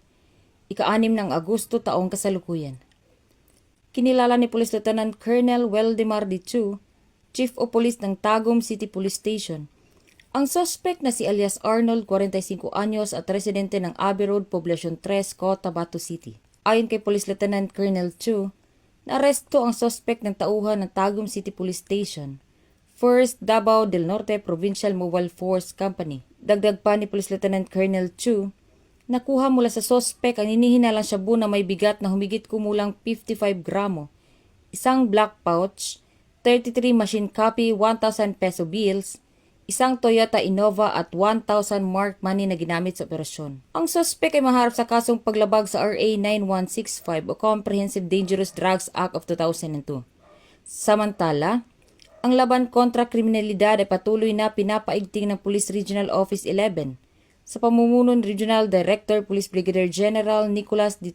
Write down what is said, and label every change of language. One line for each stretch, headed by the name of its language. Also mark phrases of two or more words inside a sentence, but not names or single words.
Filipino: Ika-6 ng Agosto taong kasalukuyan. Kinilala ni Police Lieutenant Colonel Weldemar Dichu, Chief of Police ng Tagum City Police Station, ang suspect na si alias Arnold, 45 anyos at residente ng Abbey Road, Poblacion 3, Cotabato City. Ayon kay Police Lieutenant Colonel Chu, naaresto ang suspect ng tauhan ng Tagum City Police Station, 1st Davao del Norte Provincial Mobile Force Company. Dagdag pa ni Police Lieutenant Colonel Chu, nakuha mula sa suspect ang hinihinalang shabu na may bigat na humigit kumulang 55 gramo, isang
English: black pouch,
Filipino: 33
English: machine copy
Filipino: 1,000 peso bills, isang Toyota Innova at 1,000
English: marked money
Filipino: na ginamit sa operasyon. Ang suspect ay maharap sa kasong paglabag sa RA 9165 o Comprehensive Dangerous Drugs Act of 2002. Samantala, ang laban kontra kriminalidad ay patuloy na pinapaigting ng Police Regional Office 11 sa pamumuno ni Regional Director Police Brigadier General Nicolas D.